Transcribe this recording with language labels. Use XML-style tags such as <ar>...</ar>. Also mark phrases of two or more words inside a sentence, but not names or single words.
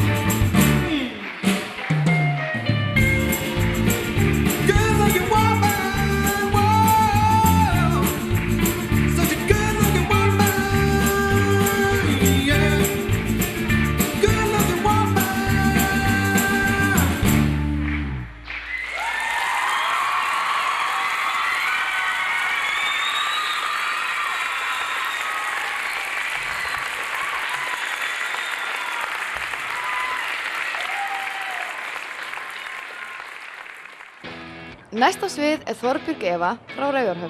<en>Good-looking woman, whoa. Such a good-looking woman, yeah. Good-looking woman.</en> <is>Næst á svið er Þorbjörg Eva frá Raufarhöfn.</is>